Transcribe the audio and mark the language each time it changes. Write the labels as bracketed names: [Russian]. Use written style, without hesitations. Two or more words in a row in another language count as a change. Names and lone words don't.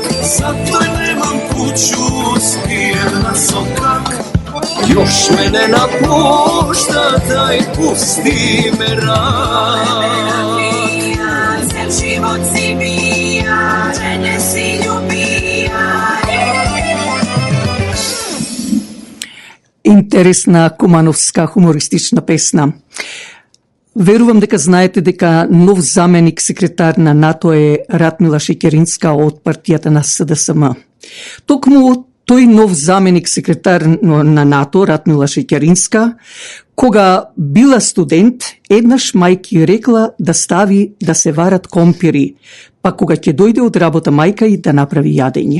[Serbian] Zato je nemam kuću, spijem na sokak. Još me ne napušta, daj pusti me rak. Cel život si bija, žene si ljubija. [Macedonian] Интересна кумановска хумористична песна. Верувам дека знаете дека нов заменик секретар на НАТО е Ратмила Шекеринска од партијата на СДСМ. Токму тој нов заменик секретар на НАТО, Ратмила Шекеринска, кога била студент, еднаш мајки рекла да стави да се варат компири, па кога ќе дојде од работа мајка и да направи јадење.